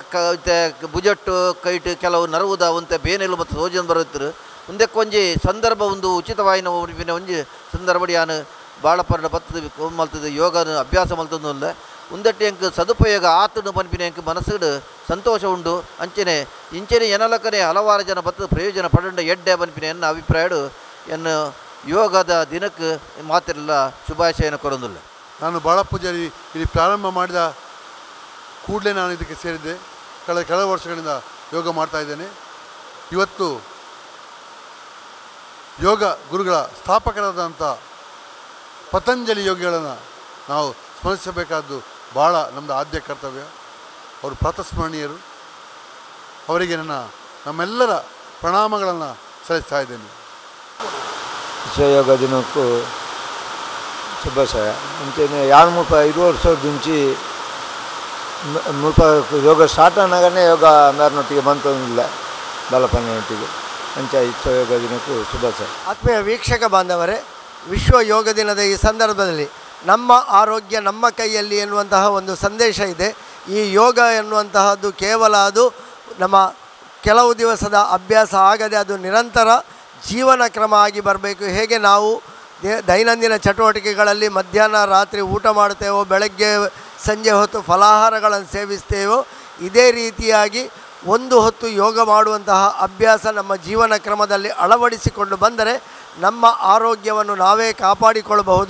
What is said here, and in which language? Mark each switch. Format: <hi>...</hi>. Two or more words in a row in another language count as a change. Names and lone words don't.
<tcy>ಭುಜಟ್ಟು ಕೈಟ್ ಕೆಲವು ನರವುದ ಒಂತೆ ಬೇನೆಲು ಮತ್ತು ಸೋಜನ್ ಬರುತ್ತರು ಮುಂದಕ್ಕೆ ಒಂಜಿ ಸಂದರ್ಭ ಒಂದು ಉಚಿತವಾಯಿನ ಬರ್ಪಿನ ಒಂಜಿ ಸಂದರ್ಭ ಯಾನು ಬಾಳಪ್ಪನ ಬತ್ತದ ಮಲ್ತದ ಯೋಗನ ಅಭ್ಯಾಸ ಮಲ್ತಂದು ಉಂದಟ್ಟು ಎಂಕ್ ಸದುಪಯೋಗ ಆತನು ಪನ್ಪಿನ ಎಂಕ್ ಮನಸ್ಸುಡು ಸಂತೋಷ ಉಂಡು. ಅಂಚನೆ ಇಂಚನೆ ಎನಲಕ್ಕನೆ ಹಲವಾರು ಜನ ಬತ್ತದ ಪ್ರಯೋಜನ ಪಡಂಡ ಎಡ್ಡೆ ಪನ್ಪಿನ ಎನ್ನ ಅಭಿಪ್ರಾಯಡು ಎನ್ನು ಯೋಗದ ದಿನಕ್ಕೆ ಮಾತಿರಲ್ಲ ಶುಭಾಶಯನ ಕೊರೊಂದಿಲ್ಲ.</tcy> <kn>ನಾನು ಬಾಳಪೂಜಾರಿ ಇಲ್ಲಿ ಪ್ರಾರಂಭ ಮಾಡಿದ ಕೂಡಲೇ ನಾನು ಇದಕ್ಕೆ ಸೇರಿದ್ದೆ. ಕೆಲವು ವರ್ಷಗಳಿಂದ ಯೋಗ ಮಾಡ್ತಾಯಿದ್ದೇನೆ. ಇವತ್ತು ಯೋಗ ಗುರುಗಳ ಸ್ಥಾಪಕರಾದಂಥ ಪತಂಜಲಿ ಯೋಗಿಗಳನ್ನು ನಾವು ಸ್ಮರಿಸಬೇಕಾದ್ದು ಭಾಳ ನಮ್ಮದು ಆದ್ಯ ಕರ್ತವ್ಯ. ಅವರು ಪ್ರಾತಸ್ಮರಣೀಯರು. ಅವರಿಗೆ ನಮ್ಮೆಲ್ಲರ ಪ್ರಣಾಮಗಳನ್ನು ಸಲ್ಲಿಸ್ತಾ ಇದ್ದೇನೆ. ವಿಶ್ವಯೋಗ ದಿನಕ್ಕೂ ಶುಭಾಶಯ.</kn> <tcy>ಅಂಚನೆ ಯಾರು ಮುಲ್ಪ 20 ವರ್ಷದ ಮುಂಚೆ ಮುಲ್ಪ ಯೋಗ ಸ್ಟಾರ್ಟ್ ಆನಾಗನೇ ಯೋಗ ಮೇರನೊಟ್ಟಿಗೆ ಬಂತೊಂದಿಲ್ಲ ಬಾಲಪ್ಪನೊಟ್ಟಿಗೆ ಅಂಚ ವಿಶ್ವಯೋಗ ದಿನಕ್ಕೂ ಶುಭಾಶಯ.</tcy> <kn>ಆತ್ಮೀಯ ವೀಕ್ಷಕ ಬಾಂಧವರೇ, ವಿಶ್ವ ಯೋಗ ದಿನದ ಈ ಸಂದರ್ಭದಲ್ಲಿ ನಮ್ಮ ಆರೋಗ್ಯ ನಮ್ಮ ಕೈಯಲ್ಲಿ ಎನ್ನುವಂತಹ ಒಂದು ಸಂದೇಶ ಇದೆ. ಈ ಯೋಗ ಎನ್ನುವಂತಹದ್ದು ಕೇವಲ ಅದು ನಮ್ಮ ಕೆಲವು ದಿವಸದ ಅಭ್ಯಾಸ ಆಗದೆ ಅದು ನಿರಂತರ ಜೀವನ ಕ್ರಮ ಆಗಿ ಬರಬೇಕು. ಹೇಗೆ ನಾವು ದೈನಂದಿನ ಚಟುವಟಿಕೆಗಳಲ್ಲಿ ಮಧ್ಯಾಹ್ನ ರಾತ್ರಿ ಊಟ ಮಾಡ್ತೇವೋ, ಬೆಳಗ್ಗೆ ಸಂಜೆ ಹೊತ್ತು ಫಲಾಹಾರಗಳನ್ನು ಸೇವಿಸ್ತೇವೋ, ಇದೇ ರೀತಿಯಾಗಿ ಒಂದು ಹೊತ್ತು ಯೋಗ ಮಾಡುವಂತಹ ಅಭ್ಯಾಸ ನಮ್ಮ ಜೀವನ ಕ್ರಮದಲ್ಲಿ ಅಳವಡಿಸಿಕೊಂಡು ಬಂದರೆ ನಮ್ಮ ಆರೋಗ್ಯವನ್ನು ನಾವೇ ಕಾಪಾಡಿಕೊಳ್ಳಬಹುದು.</kn>